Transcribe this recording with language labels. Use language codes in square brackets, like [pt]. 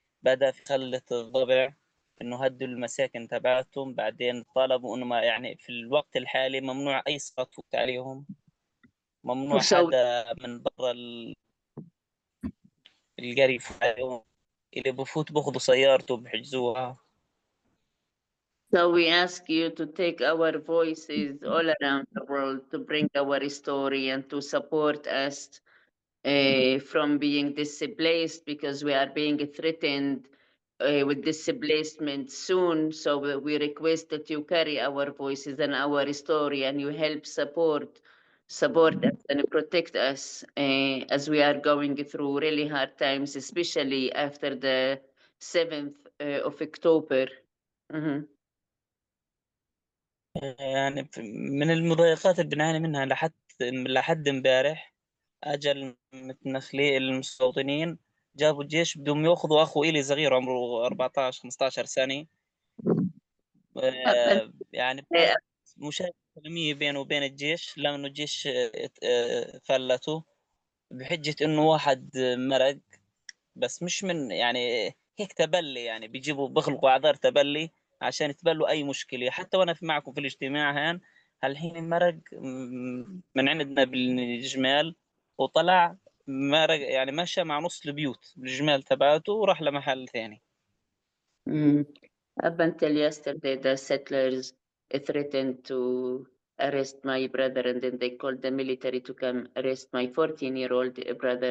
[ar] بدأ في خلة الضبع إنه هدوا المساكن تبعتهم، بعدين طلبوا إنه ما يعني في الوقت الحالي ممنوع أي صوت يفوت عليهم، ممنوع [en] So, [ar] حدا من برا القرية يفوت عليهم، اللي بفوت بأخذوا سيارته بحجزوها. [en] so we ask you to take our voices all around the world to bring our story and to support us from being displaced, because we are being threatened with displacement soon. So we request that you carry our voices and our story, and you help support us and protect us as we are going through really hard times, especially after the 7th of October. Mhm. [ar] يعني من المضايقات اللي بنعاني منها لحد امبارح، أجل متنخلي المستوطنين جابوا الجيش بدهم ياخذوا أخو إلي صغير عمره 14 15 سنة. يعني مشاكل كلامية بينه وبين الجيش، لأنه الجيش فلته بحجة إنه واحد مرق، بس مش من يعني هيك تبلي، يعني بيخلقوا أعذار تبلي عشان يتبلوا أي مشكلة. حتى وأنا معكم في الاجتماع هان هالحين المرق من عندنا بالجمال، وطلع مرق يعني مشى مع نص البيوت بالجمال تبعته وراح لمحل ثاني. [en] Up until yesterday, the settlers threatened to arrest my brother, and then they called the military to come arrest my 14-year-old brother.